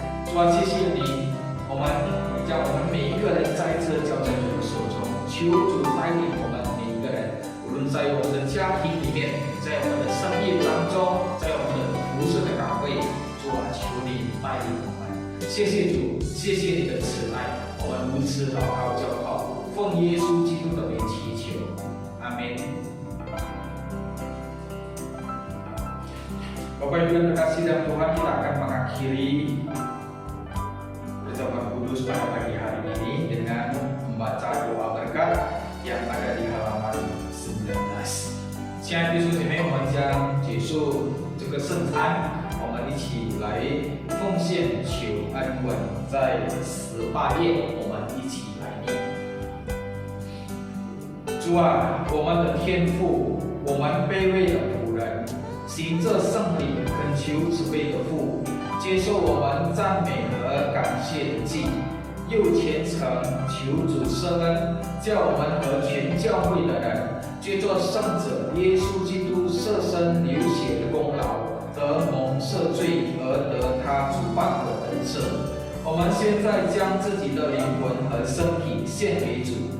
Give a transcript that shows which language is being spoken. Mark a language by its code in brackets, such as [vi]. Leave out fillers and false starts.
[zh] 主啊，谢谢你，我们将我们每一个人再一次交在主的手中，求主带领我们每一个人，无论在我们的家庭里面，在我们的生意当中，在我们的服侍的岗位，主啊，求你带领我们。谢谢主，谢谢你的慈爱，我们如此祷告交靠，奉耶稣基督的名祈求，阿门。 [id] Bapak Ibu yang terkasih dalam Tuhan, kita akan mengakhiri perjamuan kudus pada pagi hari ini dengan membaca doa berkat yang ada di halaman 19。 [zh] 亲爱的弟兄姐妹，我们将结束这个圣餐，我们一起来奉献求安稳，在18页，我们一起来念。主啊，我们的天父，我们卑微的仆人，行这圣礼，恳求慈悲的父接受我们赞美和感谢的祭，又虔诚求主施恩，叫我们和全教会的人借着圣者耶稣基督舍身流血的功劳，得蒙赦罪而得他主办的恩赐。我们现在将自己的灵魂和身体献给主，